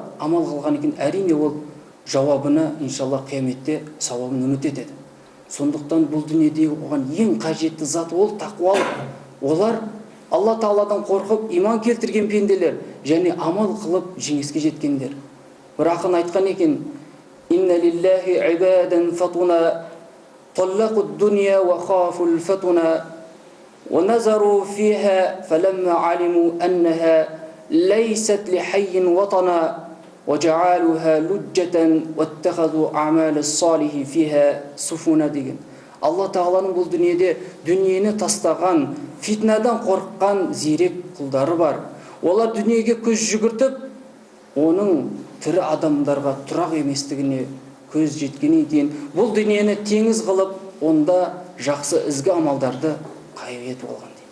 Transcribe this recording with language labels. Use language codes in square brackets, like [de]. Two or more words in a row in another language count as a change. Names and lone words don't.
[kk] Амал қылғаннан кейін әрине ол жауабына иншалла қияметте сауабын үміт етеді. Сондықтан бұл дүниедегі оған ең қажетті зат ол тақуалық. Олар Алла Тағаладан қорқып иман келтірген пенделер және амал қылып жеңіске жеткендер. Бір ақын айтқан екен: [ar] «إن لله عبادا فطنا طلقوا الدنيا وخافوا الفتنة ونظروا فيها فلما علموا أنها ليست لحي وطنا وجعلوها لجة واتخذوا أعمال الصالح فيها سفنا» деген. [kk] Алла Тағаланың бұл дүниеде дүниені тастаған, фитнадан қорыққан зерек құлдары бар. Олар дүниеге көз жүгіртіп, оның тірі адамдарға тұрақ еместігіне көз жеткеннен кейін бұл дүниені теңіз қылып, онда жақсы ізгі амалдарды қайыр етіп алған дейді.